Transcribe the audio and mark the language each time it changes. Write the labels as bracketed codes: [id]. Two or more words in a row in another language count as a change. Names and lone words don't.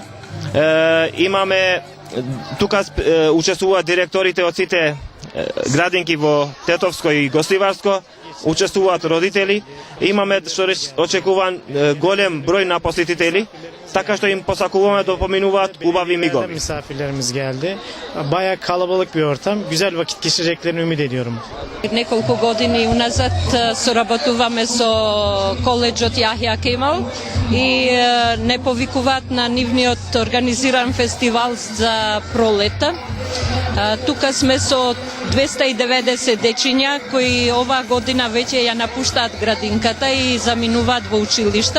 [mk] Имаме тука учествуваат директорите од сите градинки во Тетовско и Гостиварско, учествуваат родители. Имаме што очекуван голем број на посетители, така што им посакуваме да поминуваат убави мигови. [tr] Misafirlerimiz geldi. Bayağı kalabalık bir ortam. Güzel vakit geçireceklerini ümit ediyorum. [mk] Неколку години уназад соработуваме со коледжот Јахја Кемал и не повикуваат на нивниот организиран фестивал за пролета. Тука сме со 290 дечиња кои оваа година веќе ја напуштаат градинката и заминуваат во училишта.